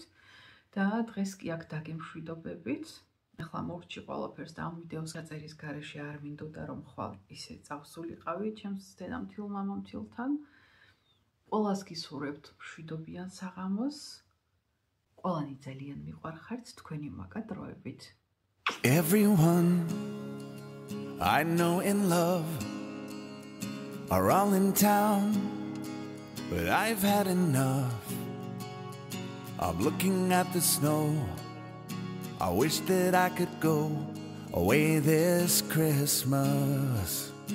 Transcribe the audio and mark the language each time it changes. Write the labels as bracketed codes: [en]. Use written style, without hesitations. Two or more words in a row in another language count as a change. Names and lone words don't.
[ka] და დღეს კი აქ დაგემშვიდობებით. ახლა მოვჭი ყველაფერს და ამ ვიდეოს გაწერის გარეშე არ მინდოდა, რომ ხვალ ისე წავსულიყავი ჩემს დედამთილ მამამთილთან. ყველას გისურვებთ მშვიდობიან საღამოს. ყველანი ძალიან მიყვარხართ თქვენი მაგა დროებით. [en] Everyone I know in love are all in town, but I've had enough of looking at the snow. I wish that I could go away this Christmas.